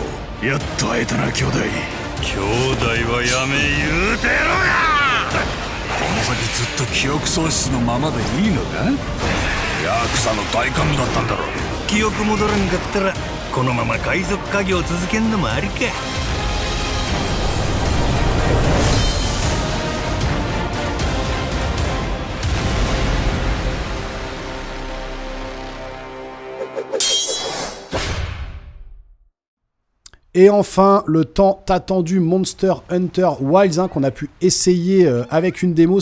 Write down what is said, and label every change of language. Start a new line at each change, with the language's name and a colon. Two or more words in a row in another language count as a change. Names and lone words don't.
Japanese: やっと会えたな、兄弟。兄弟はやめ言うてろや。この先ずっと記憶喪失のままでいいのか。ヤクザの大幹部だったんだろ。記憶戻らんかったらこのまま海賊家業続けんのもありか。
French: Et enfin, le tant attendu Monster Hunter Wilds, qu'on a pu essayer avec une démo.